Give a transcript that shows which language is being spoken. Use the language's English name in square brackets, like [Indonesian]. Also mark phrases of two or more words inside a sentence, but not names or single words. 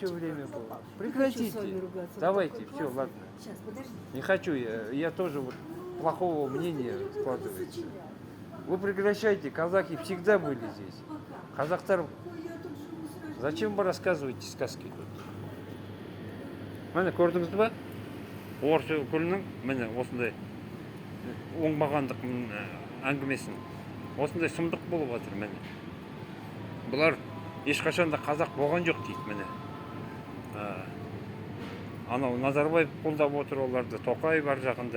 [Russian] все время разломал? была. Не хочу Прекратите. с вами ругаться. Давайте, Такой всё, классный. ладно. Сейчас, подожди. Не хочу, я тоже вот плохого мнения складывается. Вы прекращайте, казахи всегда были здесь. Казахтар, зачем вы рассказываете сказки тут? [Kazakh] Міне көрдіңіз ба? Орыс өкілінің міне осындай оңбағандық әңгімесін. Осындай сұмдық болып жатыр міне. бұлар ешқашан да қазақ болған жоқ дейді міне. Анау Назарбаев қолдап отыр оларды, Тоқаев бар жағында.